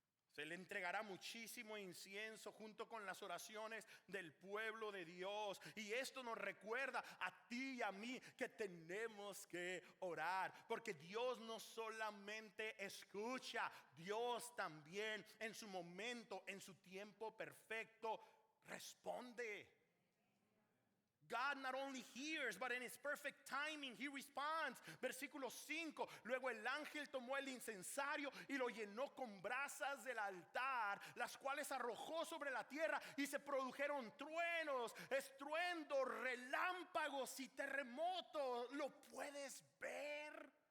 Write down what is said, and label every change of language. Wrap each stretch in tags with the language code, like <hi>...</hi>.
<es>Se le entregará muchísimo incienso junto con las oraciones del pueblo de Dios. Y esto nos recuerda a ti y a mí que tenemos que orar. Porque Dios no solamente escucha, Dios también en su momento, en su tiempo perfecto, responde.</es> <en>God not only hears, but in his perfect timing, he responds.</en> <es>Versículo 5. Luego el ángel tomó el incensario y lo llenó con brasas del altar, las cuales arrojó sobre la tierra y se produjeron truenos, estruendos, relámpagos y terremotos. ¿Lo puedes ver?</es>